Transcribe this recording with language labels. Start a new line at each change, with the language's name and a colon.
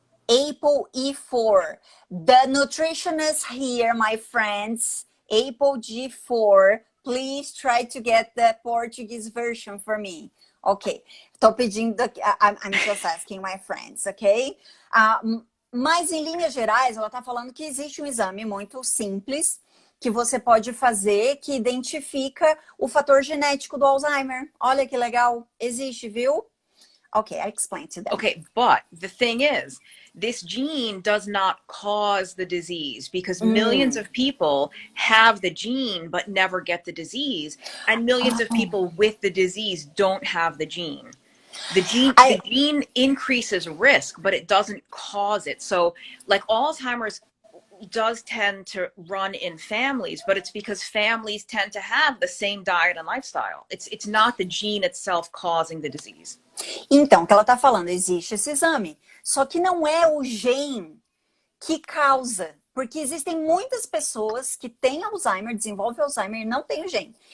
English: ApoE4. The nutritionist here, my friends, ApoG4. Please try to get the Portuguese version for me. Ok.
Portuguese: Tô pedindo,
English: I'm just asking my friends, ok?
Portuguese: Mas em linhas gerais, ela tá falando que existe um exame muito simples que você pode fazer que identifica o fator genético do Alzheimer. Olha que legal. Existe, viu?
English: Okay, I explained to them. Okay, but the thing is, this gene does not cause the disease because millions of people have the gene but never get the disease, and millions of people with the disease don't have the gene. The gene increases risk, but it doesn't cause it. So like Alzheimer's does tend to run in families, but it's because families tend to have the same diet and lifestyle. It's not the gene itself causing the disease.
Portuguese: Então, o que ela está falando, existe esse exame, só que não é o gene que causa, porque existem muitas pessoas que têm Alzheimer, desenvolvem Alzheimer e não têm o gene.